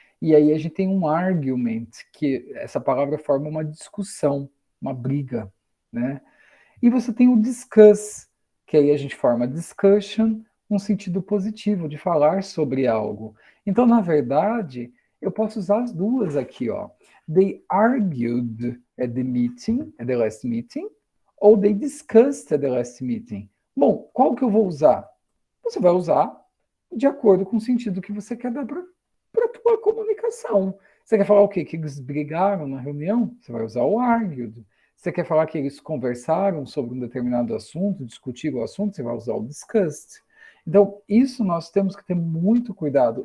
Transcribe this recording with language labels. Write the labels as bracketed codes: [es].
[pt] E aí a gente tem um argument, que essa palavra forma uma discussão, uma briga, né? E você tem o discuss, que aí a gente forma discussion, um sentido positivo, de falar sobre algo. Então, na verdade, eu posso usar as duas aqui, ó. [en] They argued at the meeting, at the last meeting, ou they discussed at the last meeting. [pt] Bom, qual que eu vou usar? Você vai usar de acordo com o sentido que você quer dar para a tua comunicação. Você quer falar o quê? Que eles brigaram na reunião? Você vai usar o argued. Você quer falar que eles conversaram sobre um determinado assunto, discutiram o assunto? Você vai usar o discussed. Então, isso nós temos que ter muito cuidado.